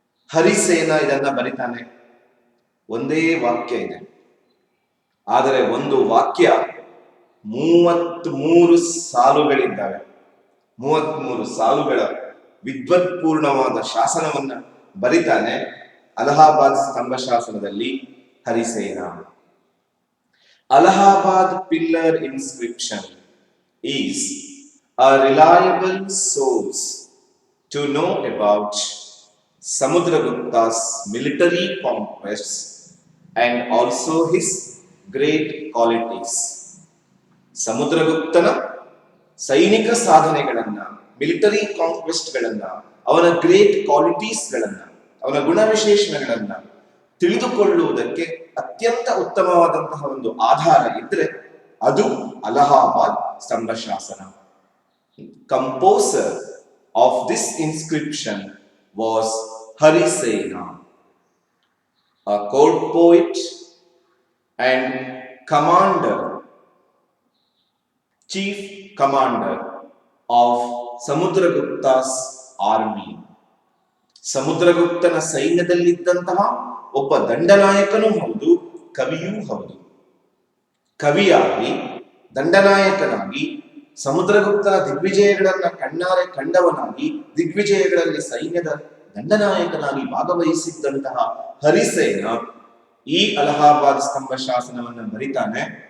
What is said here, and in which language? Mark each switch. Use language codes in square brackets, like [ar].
[kn] ಹರಿಸೇನ ಇದನ್ನ ಬರಿತಾನೆ. ಒಂದೇ ವಾಕ್ಯ ಇದೆ, ಆದರೆ ಒಂದು ವಾಕ್ಯ 33 ಸಾಲುಗಳಿದ್ದಾವೆ. 33 ಸಾಲುಗಳ ವಿದ್ವತ್ಪೂರ್ಣವಾದ ಶಾಸನವನ್ನ ಬರಿತಾನೆ ಅಲಹಾಬಾದ್ ಸ್ತಂಭ ಶಾಸನದಲ್ಲಿ Harisena. [en] Allahabad pillar inscription is a reliable source to know about Samudragupta's military conquests and also his great qualities. [kn] ಸಮುದ್ರಗುಪ್ತನ ಸೈನಿಕ ಸಾಧನೆಗಳನ್ನ, ಮಿಲಿಟರಿ ಕಾಂಕ್ವೆಸ್ಟ್ ಗಳನ್ನ, ಅವನ ಗ್ರೇಟ್ ಕ್ವಾಲಿಟೀಸ್ ಗಳನ್ನ, ಅವನ ಗುಣವಿಶೇಷಣಗಳನ್ನ ತಿಳಿದುಕೊಳ್ಳುವುದಕ್ಕೆ ಅತ್ಯಂತ ಉತ್ತಮವಾದಂತಹ ಒಂದು ಆಧಾರ ಇದ್ರೆ ಅದು ಅಲಹಾಬಾದ್ ಸ್ತಂಭ ಶಾಸನ. [en] Composer of this inscription was Harisena, a court poet and commander, chief commander of Samudragupta's army. [kn] ಸಮುದ್ರಗುಪ್ತನ ಸೈನ್ಯದಲ್ಲಿದ್ದಂತಹ ಒಬ್ಬ ದಂಡನಾಯಕನೂ ಹೌದು, ಕವಿಯೂ ಹೌದು. ಕವಿಯಾಗಿ, ದಂಡನಾಯಕನಾಗಿ, ಸಮುದ್ರಗುಪ್ತನ ದಿಗ್ವಿಜಯಗಳನ್ನ ಕಣ್ಣಾರೆ ಕಂಡವನಾಗಿ, ದಿಗ್ವಿಜಯಗಳಲ್ಲಿ ಸೈನ್ಯದ ದಂಡನಾಯಕನಾಗಿ ಭಾಗವಹಿಸಿದ್ದಂತಹ ಹರಿಸೇನ ಈ ಅಲಹಾಬಾದ್ ಸ್ತಂಭ ಶಾಸನವನ್ನು ಬರಿತಾನೆ.